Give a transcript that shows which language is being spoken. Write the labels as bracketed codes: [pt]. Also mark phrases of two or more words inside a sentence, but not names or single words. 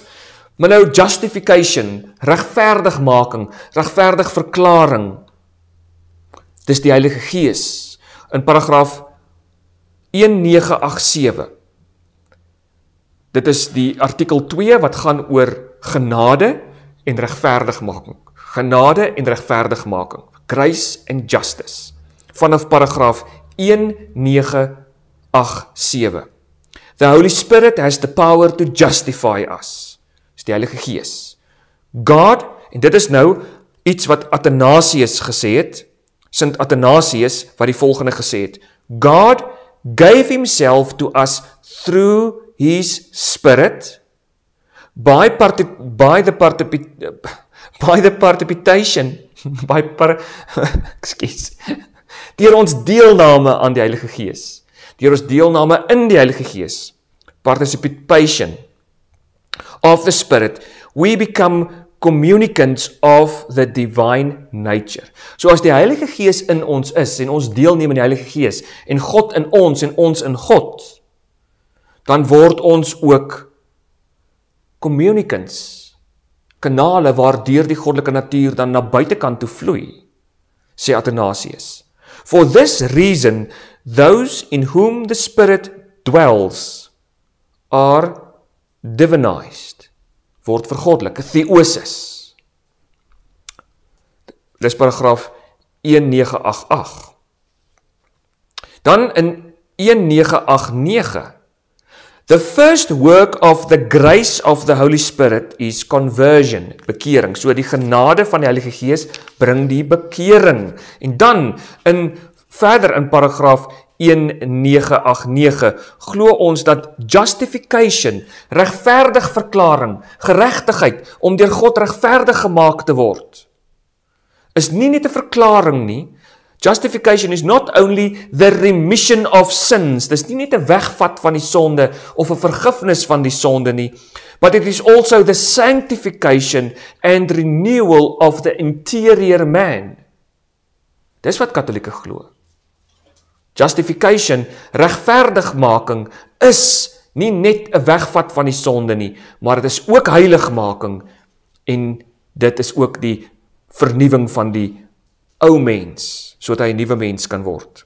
[af] Maar nou justification, regverdigmaking, regverdig verklaring. Dis die Heilige Gees in paragraaf 1987. Dit is die artikel 2 wat gaan oor genade en regverdigmaking. Genade en regverdigmaking. [en] Grace and justice. [af] Vanaf paragraaf 1987. [en] The Holy Spirit has the power to justify us. [af] Dis die Heilige Gees. God, en dit is nou iets wat Athanasius gesê het, Sint Athanasius wat die volgende gesê het, [en] God gave himself to us through his Spirit by the [af] participation deur ons deelname aan die Heilige Gees, deur ons deelname in die Heilige Gees, [en] participation of the Spirit, we become communicants of the divine nature. [af] So as die Heilige Gees in ons is, en ons deelneem in die Heilige Gees, en God in ons, en ons in God, dan word ons ook communicants, kanale waardeur die goddelike natuur dan na buitekant toe vloei, sê Athanasius. [en] For this reason, those in whom the Spirit dwells are divinized, [af] word vergoddelik, [en] theosis. [af] Dis paragraaf 1988. [en] Dan in 1989, the first work of the grace of the Holy Spirit is conversion, [af] bekering. So die genade van die Heilige Gees bring die bekering. En dan verder in paragraaf 1989 glo ons dat justification, regverdig verklaring, geregtigheid, om deur God regverdig gemaak te word, is nie net 'n verklaring nie. [en] Justification is not only the remission of sins, [af] dis nie net 'n wegvat van die sonde of 'n vergifnis van die sonde nie, [en] but it is also the sanctification and renewal of the interior man. [af] Dis wat Katolieke glo. Justification, regverdigmaking, is nie net 'n wegvat van die sonde nie, maar dit is ook heiligmaking en dit is ook die vernuwing van die ou mens, sodat hy 'n nuwe mens kan word.